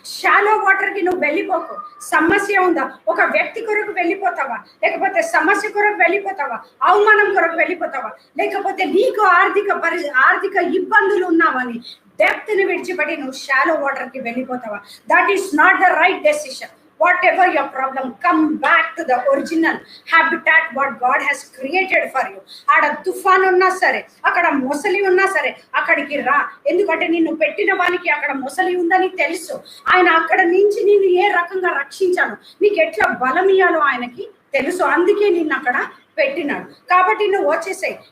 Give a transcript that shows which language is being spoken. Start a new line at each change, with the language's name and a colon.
Telugu: Shallow water కి నువ్వు వెళ్ళిపోకు. సమస్య ఉందా, ఒక వ్యక్తి కొరకు వెళ్ళిపోతావా, లేకపోతే సమస్య కొరకు వెళ్ళిపోతావా, అవమానం కొరకు వెళ్ళిపోతావా, లేకపోతే నీకు ఆర్థిక ఇబ్బందులు ఉన్నావని డెప్త్ ని విడిచిపెట్టి నువ్వు షాలో వాటర్ కి వెళ్ళిపోతావా?
English: That is not the right decision. Whatever your problem, come back to the original habitat what God has created for you.
Telugu: ఆడ తుఫాన్ ఉన్నా సరే, అక్కడ మొసలి ఉన్నా సరే అక్కడికి రా. ఎందుకంటే నిన్ను పెట్టిన వానికి అక్కడ మొసలి ఉందని తెలుసు. ఆయన అక్కడ నుంచి నిన్ను ఏ రకంగా రక్షించాను, నీకు ఎట్లా బలం ఇయ్యాలో ఆయనకి తెలుసు. అందుకే నిన్ను అక్కడ పెట్టినాడు. కాబట్టి నువ్వు వచ్చేసాయి.